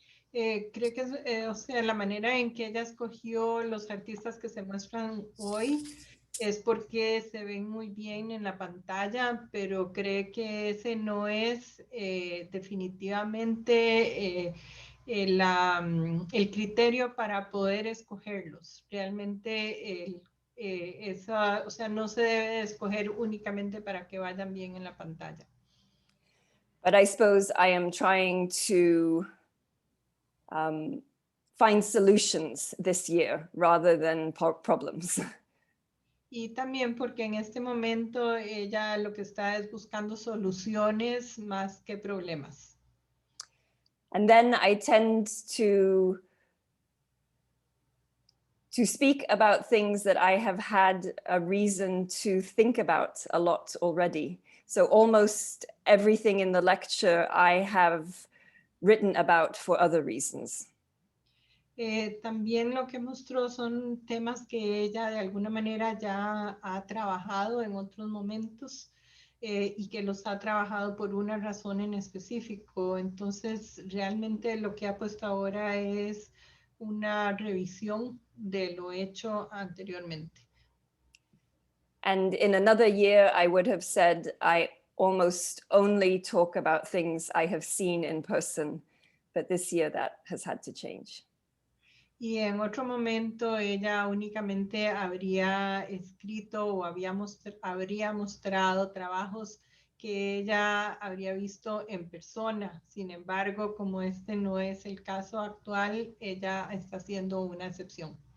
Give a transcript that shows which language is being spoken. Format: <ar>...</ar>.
<es>Creo que o sea, la manera en que ella escogió los artistas que se muestran hoy es porque se ven muy bien en la pantalla, pero cree que ese no es definitivamente el criterio para poder escogerlos. Realmente o sea, no se debe escoger únicamente para que vayan bien en la pantalla.</es> <en>But I suppose I am trying to find solutions this year rather than problems.</en> <es>Y también porque en este momento ella lo que está es buscando soluciones más que problemas.</es> <en>And then I tend to speak about things that I have had a reason to think about a lot already. So almost everything in the lecture I have written about for other reasons.</en> <es>También lo que mostró son temas que ella de alguna manera ya ha trabajado en otros momentos y que los ha trabajado por una razón en específico. Entonces, realmente lo que ha puesto ahora es una revisión de lo hecho anteriormente.</es> <en>And in another year, I would have said, I almost only talk about things I have seen in person, but this year that has had to change.</en> <es>Y en otro momento ella únicamente habría escrito o habría mostrado trabajos que ella habría visto en persona. Sin embargo, como este no es el caso actual, ella está haciendo una excepción.</es>